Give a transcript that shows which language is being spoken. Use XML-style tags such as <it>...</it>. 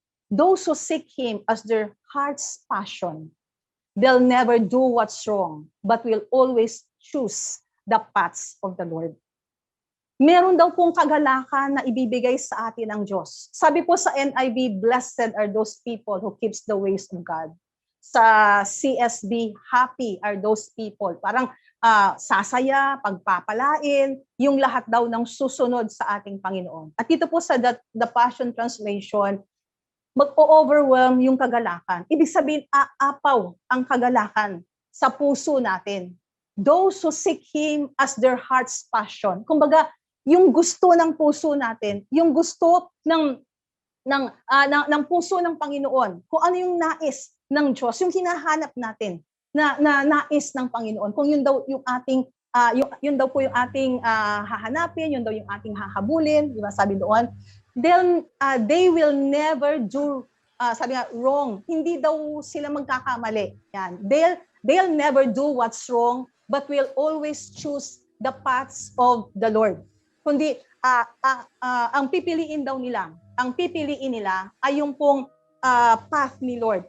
<en>Those who seek Him as their heart's passion, they'll never do what's wrong, but will always choose the paths of the Lord.</en> <tl>Meron daw pong kagalakan na ibibigay sa atin ng Diyos. Sabi po sa</tl> <en>NIV, blessed are those people who keeps the ways of God. Sa CSB, happy are those people.</en> <tl>Parang sasaya, pagpapalain, yung lahat daw ng susunod sa ating Panginoon. At dito po sa the Passion Translation, mag-overwhelm yung kagalakan. Ibig sabihin, aapaw ang kagalakan sa puso natin.</tl> <en>Those who seek Him as their heart's passion.</en> <tl>Kumbaga, yung gusto ng puso natin, yung gusto ng puso ng Panginoon, kung ano yung nais ng Diyos, yung hinahanap natin na nais ng Panginoon. Kung yun daw yung ating yun daw po yung ating hahanapin, yun daw yung ating hahabulin, di ba? Sabi doon,</tl> <en>they will never do</en> <tl>sabi nga</tl> <en>wrong.</en> <tl>Hindi daw sila magkakamali. Yan.</tl> <en>They'll never do what's wrong, but will always choose the paths of the Lord.</en> <tl>Kundi ang pipiliin daw nila, ang pipiliin nila ay yung pong path ni Lord.</tl>